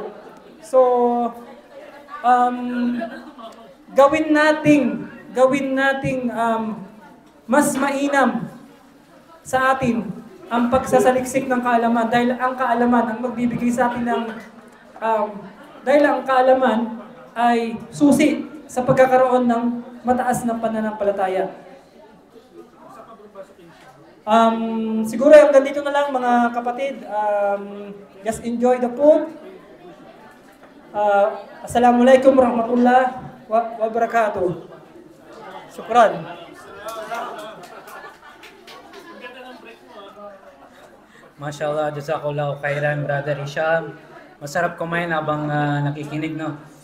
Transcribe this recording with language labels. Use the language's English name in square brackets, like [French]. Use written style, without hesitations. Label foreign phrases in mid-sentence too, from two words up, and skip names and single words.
[Filipino] So, gawin nating mas mainam sa atin ang pagsasaliksik ng kaalaman dahil ang kaalaman ang magbibigay sa atin ng dahil ang kaalaman ay susi sa pagkakaroon ng mataas na pananampalataya. Siguro hanggang dito na lang mga kapatid. [English] Just enjoy the food. [Arabic] السلام عليكم ورحمة الله وبركاته. Syukran. ما شاء الله، جزاك الله خيرا, Brother Hisham. [Filipino] Masarap kumain habang nakikinig, no?